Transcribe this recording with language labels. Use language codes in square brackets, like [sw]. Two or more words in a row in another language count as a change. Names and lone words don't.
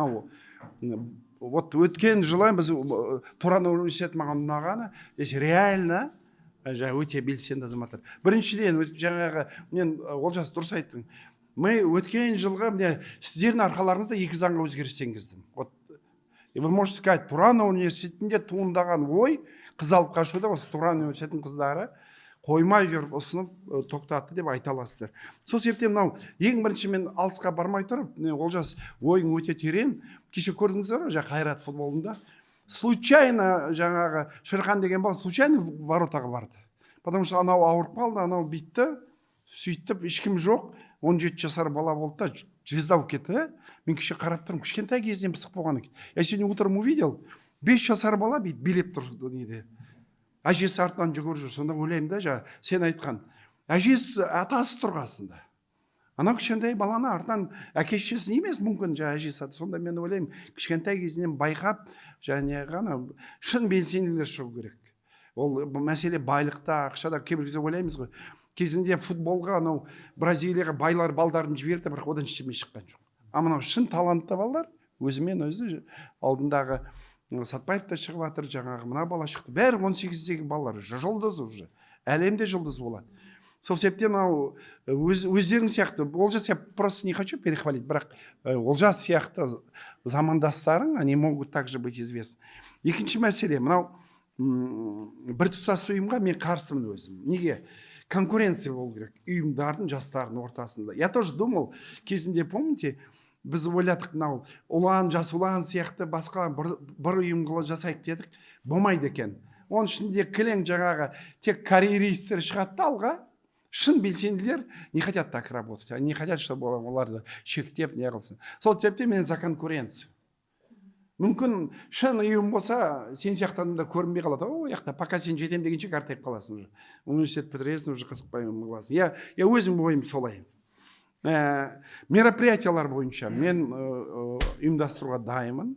[kk] Вот өткен жылы біз Туран университеті маған ұнағаны, реально өте белсенді азаматтар. Біріншіден, жаңағы мен Олжас дұрыс айттың. Мы өткен жылғы сіздердің арқаларыңызда 2 заңға өзгеріс енгіздім. [ru] Вы можете сказать, [kk] Туран университетінде туындаған ой, қыз алып қашуда осы Туран университетінің қыздары қоймай жүріп ұсынып тоқтатты деп айта аласыздар. Сол себептен ең бірінші мен алысқа бармай тұрып, Олжас ойың өте терең. Кеше көрдіңіздер ғой, Қайрат футболында. Случайно жаңағы Шерхан деген бала случайно воротаға барды. [ru] Потому что [kk] анау ауырып қалды, анау битті, сөйтіп, ешкім жоқ. 17 жасар бала болды да, звезда болып кетті. Мен кеше қарап тұрмын, кішкентай кезінен пысық болған екен. [ru] Я сегодня утром увидел, [kk] 5 жасар бала билеп тұр неде. Әжесі артынан жүгіріп жүр. Сонда ойлаймын да, сен айтқан. Әжесі атасы тұр қасында. Анау кішкентай баланы артынан әке-шешесі емес мүмкін әжесі. Сонда мен ойлаймын, кішкентай кезінен байқап, ғана шын белсенділер шығу керек. Ол мәселе байлықта, ақшада, кейбір кезде ойлаймыз ғой. Кезінде футболға анау Бразилияға байлар балдарын жіберді, бірақ одан ештеңе шыққан жоқ. Мынау шын талантты балалар, өзімен өзі алдындағы Сатпаев та шығып жатыр, жаңағы мына бала шықты. Бәрі 18-дегі балалар, жұлдыз уже. Әлемде жұлдыз болады. Сол себептен өздерің сияқты, Олжас, [ru] я просто не хочу перехвалить, [kk] бірақ Олжас сияқты замандастарың, [ru] они могут также быть известны. [kk] Екінші мәселе, мынау біртұтас ұйымға мен қарсымын өзім. Неге? Конкуренция болу керек ұйымдардың, жастардың ортасында. [ru] Я тоже думал, [kk] кезінде, помните, біз ойладық, жас ұлан сияқты басқа бір ұйым қылып жасайық дедік, болмайды екен. Оның ішінде кілең жаңағы тек карьеристер шығатты алға, шын белсенділер [ru] не хотят так работать, они не хотят, чтобы [kk] оларды шектеп не қылсын. Сол себептен мен [ru] за конкуренцию. [kk] Мүмкін шын ұйым болса, сен сияқтарында көрінбей қалады. Пока сен жетем дегенше қартайып қаласың уже. Университет бітіресің, уже қызықпай қаласың. Я өзім ойым солай. Мероприятиялар бойынша мен ұйымдастыруға дайынмын.